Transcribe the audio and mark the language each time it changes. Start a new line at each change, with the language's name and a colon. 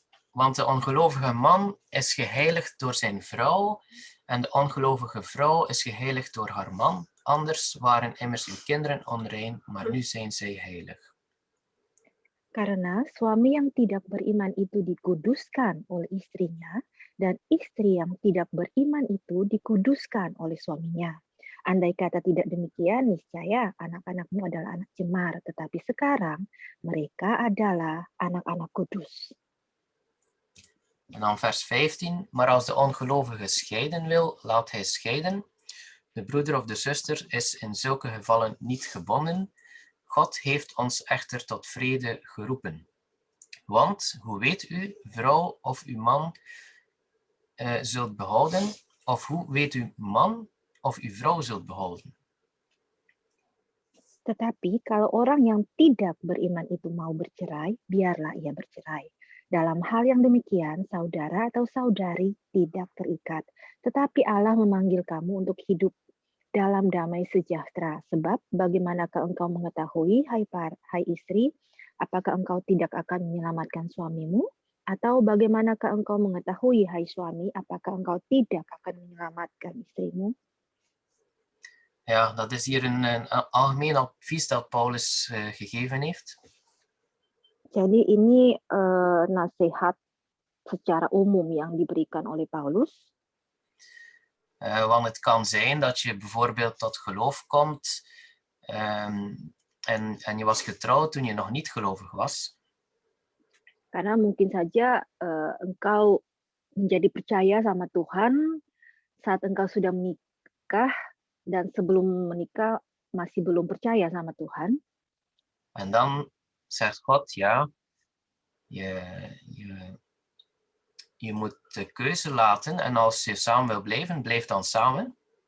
Dutch: Want de ongelovige man is geheiligd door zijn vrouw en de ongelovige vrouw is geheiligd door haar man. Anders waren immers uw kinderen onrein, maar nu zijn zij heilig.
Indonesian: Karena suami yang tidak beriman itu dikuduskan oleh istrinya, dan istri yang tidak beriman itu dikuduskan oleh suaminya. Andai kata tidak demikian, niscaya anak-anakmu adalah anak cemar, tetapi sekarang mereka adalah anak-anak kudus.
Dutch: En dan vers 15, maar als de ongelovige scheiden wil, laat hij scheiden. De broeder of de zuster is in zulke gevallen niet gebonden. God heeft ons echter tot vrede geroepen. Want, hoe weet u, vrouw of uw man zult behouden, of hoe weet u man of uw vrouw zult behouden?
Indonesian: Tetapi kalau orang yang tidak beriman itu mau bercerai, biarlah ia bercerai. Dalam hal yang demikian, saudara atau saudari tidak terikat. Tetapi Allah memanggil kamu untuk hidup dalam damai sejahtera. Sebab bagaimanakah engkau mengetahui, hai istri, apakah engkau tidak akan menyelamatkan suamimu? Atau bagaimanakah engkau mengetahui, hai suami, apakah engkau tidak akan menyelamatkan istrimu?
Dutch: Ja, dat is hier een algemeen advies dat Paulus gegeven heeft.
Indonesian: Jadi ini nasihat secara umum yang diberikan oleh Paulus.
Dutch: Want het kan zijn dat je bijvoorbeeld tot geloof komt en je was getrouwd toen je nog niet gelovig was.
Indonesian: Karena mungkin saja engkau menjadi percaya sama Tuhan saat engkau sudah menikah dan sebelum menikah masih belum percaya sama Tuhan.
Dutch: En dan zegt God, ja, je moet de keuze laten en als je samen wil blijven, blijf dan samen.